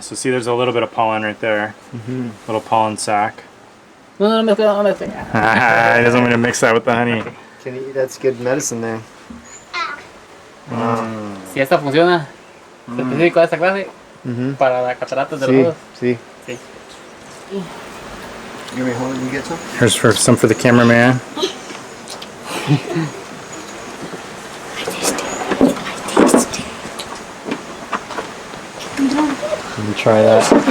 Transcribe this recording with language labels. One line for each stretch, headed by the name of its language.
English: So see, there's a little bit of pollen right there. Little pollen sac.
Spanish: No me mezcla, no me mezcla.
English: He doesn't want me to mix that with the honey. Can you, that's good medicine there.
Spanish: Si esta funciona, específico de esta clase, para la cataratas de los ojos. Sí. Sí.
English: You want me to hold it and you get some? Here's some for the cameraman. Let me try that.